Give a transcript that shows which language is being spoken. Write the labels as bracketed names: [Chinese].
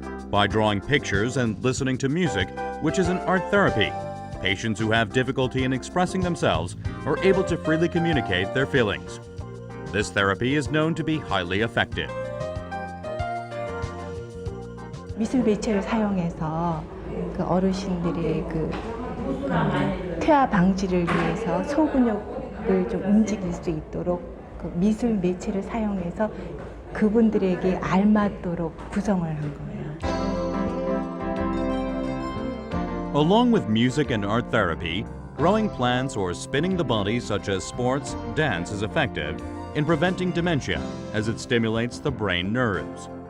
[English] By drawing pictures and listening to music, which is an art therapy, patients who have difficulty in expressing themselves are able to freely communicate their feelings. This therapy is known to be highly effective. [Korean] 미술 매체를 사용해서 그 어르신들의 그 퇴화 방지를 위해서 소근육을 좀 움직일 수 있도록 그 미술 매체를 사용해서 그분들에게 알맞도록 구성을 한 거예요. [English] Along with music and art therapy, growing plants or spinning the body such as sports, dance is effective in preventing dementia as it stimulates the brain nerves.